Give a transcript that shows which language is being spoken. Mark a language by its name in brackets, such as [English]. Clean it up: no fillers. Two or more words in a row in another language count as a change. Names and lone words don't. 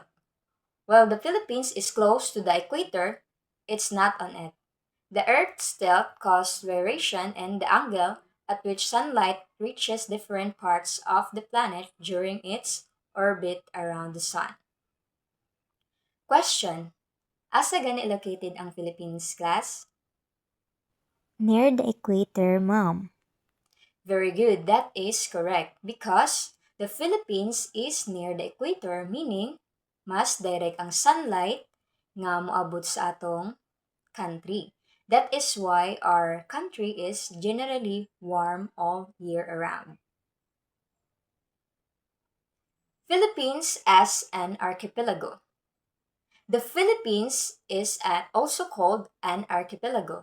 [English] While the Philippines is close to the equator, it's not on it. The Earth's tilt causes variation in the angle at which sunlight reaches different parts of the planet during its orbit around the sun. Question: [Cebuano] Asa gani located ang Philippines, class? [English] Near the equator, ma'am. Very good, that is correct because the Philippines is near the equator, meaning [Cebuano] mas direct ang [English] sunlight [Cebuano] nga moabot sa atong [English] country. That is why our country is generally warm all year around. Philippines as an archipelago. The Philippines is also called an archipelago.